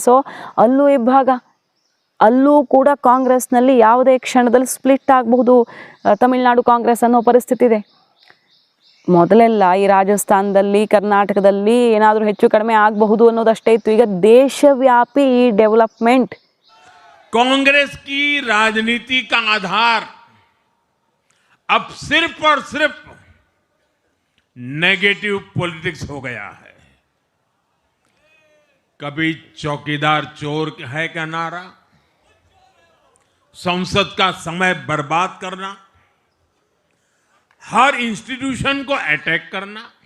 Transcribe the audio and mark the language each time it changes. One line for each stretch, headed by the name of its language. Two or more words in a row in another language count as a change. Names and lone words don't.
Kannada: ಸೊ ಅಲ್ಲೂ ಇಬ್ಬಾಗ, ಅಲ್ಲೂ ಕೂಡ ಕಾಂಗ್ರೆಸ್ನಲ್ಲಿ ಯಾವುದೇ ಕ್ಷಣದಲ್ಲಿ ಸ್ಪ್ಲಿಟ್ ಆಗಬಹುದು ತಮಿಳ್ನಾಡು ಕಾಂಗ್ರೆಸ್ ಅನ್ನೋ ಪರಿಸ್ಥಿತಿ ಇದೆ. ಮೊದಲೆಲ್ಲ ಈ ರಾಜಸ್ಥಾನದಲ್ಲಿ ಕರ್ನಾಟಕದಲ್ಲಿ ಏನಾದರೂ ಹೆಚ್ಚು ಕಡಿಮೆ ಆಗಬಹುದು ಅನ್ನೋದಷ್ಟೇ ಇತ್ತು. ಈಗ ದೇಶವ್ಯಾಪಿ ಈ ಡೆವಲಪ್ಮೆಂಟ್.
Hindi: कांग्रेस की राजनीति का आधार अब सिर्फ और सिर्फ
English: negative politics
Hindi: हो गया है. कभी चौकीदार चोर है का नारा, संसद का समय बर्बाद करना, हर इंस्टीट्यूशन को अटैक करना,